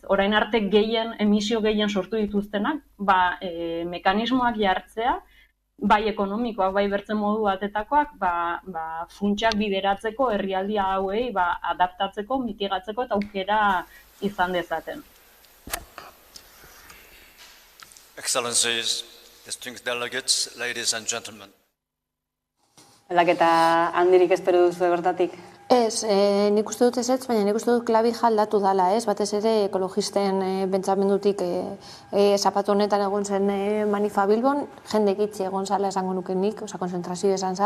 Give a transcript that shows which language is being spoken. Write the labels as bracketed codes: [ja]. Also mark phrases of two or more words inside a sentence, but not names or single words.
[eu] Orain arte emisio gehien sortu dituztenak, mekanismoak jartzea, bai ekonomikoak, bai bertzen modu batetakoak, funtsak bideratzeko herrialdi hauei adaptatzeko, mitigatzeko eta aukera izan dezaten. [en] Excellencies, distinguished delegates, ladies and gentlemen. [eu] Aldaketa handirik espero duzu bertatik? Ez, nik uste dut ezetz, baina nik uste dut klabija aldatu dala, ez? Batez ere ekologisten pentsamendutik zapatu honetan egon zen Manifa Bilbon, jende gitzi egon zala esango nuke nik, konzentrazio esan zan.